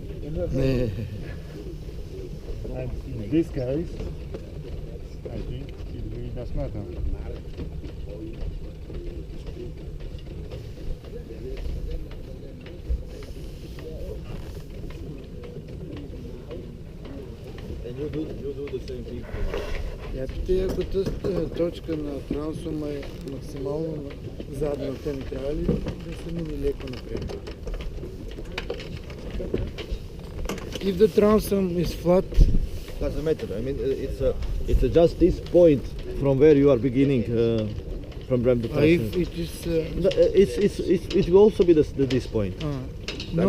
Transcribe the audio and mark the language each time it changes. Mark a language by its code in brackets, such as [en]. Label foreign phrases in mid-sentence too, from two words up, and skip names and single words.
[en] And in this case, I think it really does matter. And you do the same thing. [bg] Ако тази точка на трансума е максимално задна, те не трябва ли да се мине леко напред? [en] If the transum is flat, Doesn't matter. I mean, it's just this point from where you are beginning from the if transum. it is It will also be this point. no